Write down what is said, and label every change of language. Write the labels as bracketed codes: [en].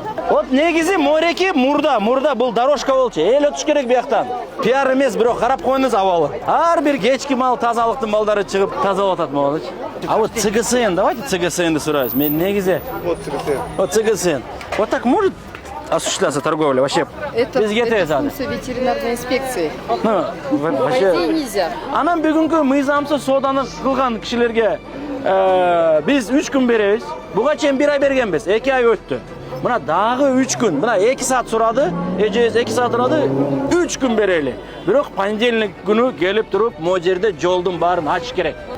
[ky] Вот негизи мореки мурда бул дорожка болчу. Эл өтүш керек бияктан. Пиар эмес, бирок карап коюңуз абалы. Ар бир кечки мал тазалыктын балдары чыгып тазалап атат болчу. [ru] А вот [ky] ЦГСН, [ru] давайте [ky] ЦГСНди сурайбыз. Мен негизи [ru] Вот ЦГСН. вот ЦГСН. Вот так может осуществляться торговля вообще? Это без ГТС. функция ветеринарной инспекции. Ну, По вообще. идее нельзя. [ky] Анан бүгүнкү мыйзамсыз сооданы кылган кишилерге биз 3 күн беребиз. Буга чейин 1 ай бергенбиз. 2 ай өттү. Мына дагы 3 күн. Мына 2 саат сурады. Эжебиз 2 саат урады. 3 күн берели. Бирок понедельник күнү келип туруп, могу жерде жолдун баарын ачыш керек.